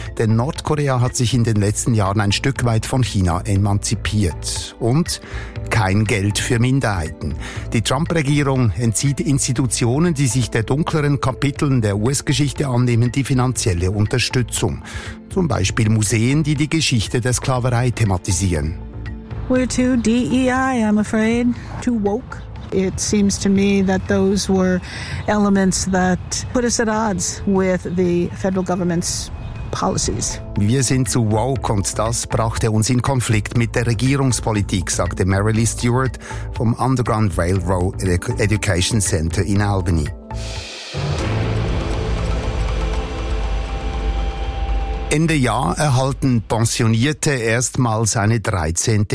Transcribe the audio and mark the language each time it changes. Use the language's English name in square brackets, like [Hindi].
[German] Denn Nordkorea hat sich in den letzten Jahren ein Stück weit von China emanzipiert. Und kein Geld für Minderheiten. Die Trump-Regierung entzieht Institutionen, die sich der dunkleren Kapiteln der US-Geschichte annehmen, die finanzielle Unterstützung. Zum Beispiel Museen, die die Geschichte der Sklaverei thematisieren. [English] We're too DEI, I'm afraid, too woke. It seems to me that those were elements that put us at odds with the federal government's policies. [German] Wir sind zu woke und das brachte uns in Konflikt mit der Regierungspolitik, sagte Marilee Stewart vom Underground Railroad Education Center in Albany. Ende Jahr erhalten Pensionierte erstmals eine 13.